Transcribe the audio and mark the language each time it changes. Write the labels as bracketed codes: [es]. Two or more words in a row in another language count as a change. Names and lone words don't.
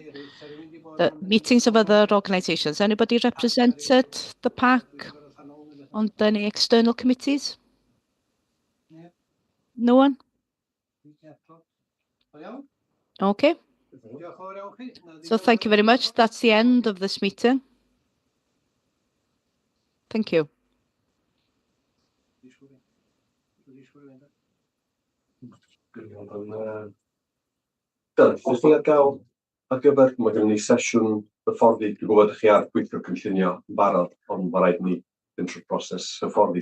[en] The meetings of other organisations. Anybody represented the PAC on any external committees? No one? Okay. So thank you very much. That's the end of this meeting. Thank you. [cy] Jyst i gael ar gyfer, mae gen ni sesiwn hyfforddi, dwi'n gwybod chi ar gweithio cynllunio yn barod, ond mae rhaid ni fynd trwy'r broses hyfforddi.